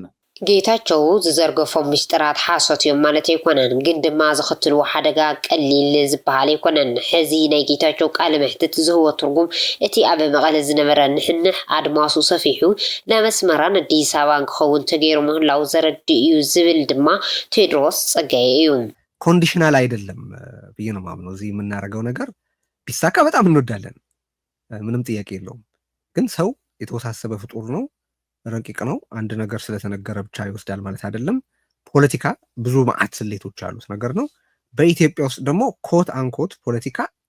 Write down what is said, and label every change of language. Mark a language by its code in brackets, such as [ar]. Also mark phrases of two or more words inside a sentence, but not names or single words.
[ti] ጌታቸው ዝዘርገፎም ምስጢራት ሓሶት እዮም ማለት ኣይኮነን ግን ድማ ዝኽትልዎ ሓደጋ ቀሊል ዝበሃል ኣይኮነን ሕዚ ናይ ጌታቸው ቃል ምሕተት ዝህቦ ትርጉም እቲ ኣብ መቐለ ዝነበረ ንሕንሕ ኣድማሱ ሰፊሑ ናመስመራን አዲስ አበባን ክኸውን ተገይሩ ምህላው ዘረድእ እዩ ዝብል ድማ ቴድሮስ ጸጋዬ እዩ [am] ኮንዲሽናል አይደለም ብዬ ነው ማምነው እዚህ የምናደርገው ነገር ቢሳካ በጣም እንወዳለን ምንም ጥያቄ የለውም ግን ሰው የተወሳሰበ ፍጡር ነው ረቂቅ ነው አንድ ነገር ስለተነገረ ብቻ ይወስዳል ማለት አይደለም ፖለቲካ ብዙ ማዕት ስሌቶች አሉት ነገር ነው በኢትዮጵያ ውስጥ ደግሞ ኮት አንኮት ፖለቲካ